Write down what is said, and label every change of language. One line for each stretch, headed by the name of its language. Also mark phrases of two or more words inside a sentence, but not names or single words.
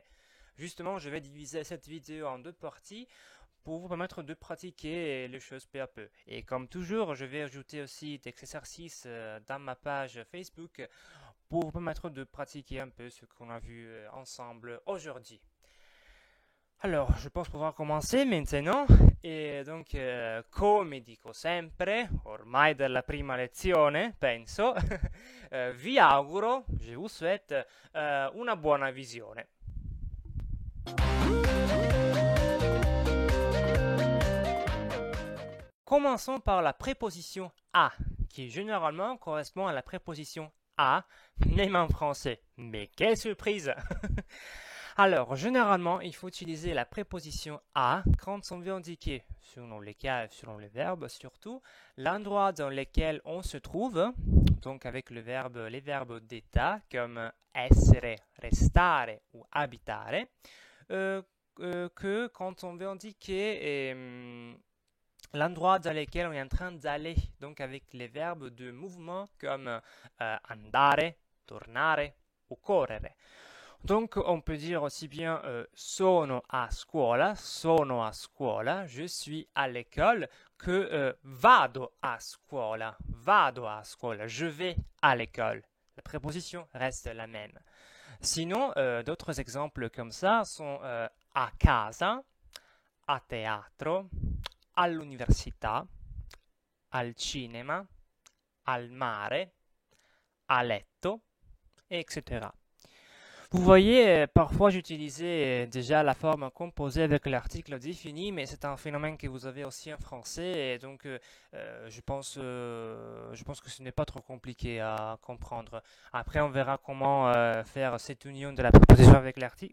French: Justement, je vais diviser cette vidéo en deux parties pour vous permettre de pratiquer les choses peu à peu. Et comme toujours, je vais ajouter aussi des exercices dans ma page Facebook pour vous permettre de pratiquer un peu ce qu'on a vu ensemble aujourd'hui. Alors, je pense pouvoir commencer maintenant.
Italian: E
French: donc,
Italian: come dico sempre, ormai dalla prima lezione, penso, vi auguro,
French: je vous souhaite,
Italian: una buona visione.
French: Commençons par la préposition à, qui généralement correspond à la préposition à, même en français. Mais quelle surprise! Alors, généralement, il faut utiliser la préposition à quand on veut indiquer, selon les cas, selon les verbes surtout, l'endroit dans lequel on se trouve, donc avec les verbes d'état comme essere, restare ou abitare, que quand on veut indiquer l'endroit dans lequel on est en train d'aller, donc avec les verbes de mouvement comme andare, tornare ou correre. Donc, on peut dire aussi bien
Italian: sono a scuola,
French: je suis à l'école, que
Italian: vado a scuola,
French: je vais à l'école. La préposition reste la même. Sinon, d'autres exemples comme ça sont
Italian: a casa, a teatro, all'università, al cinema, al mare, a letto, etc.
French: Vous voyez, parfois j'utilisais déjà la forme composée avec l'article défini, mais c'est un phénomène que vous avez aussi en français, et donc je pense que ce n'est pas trop compliqué à comprendre. Après, on verra comment faire cette union de la préposition avec l'article.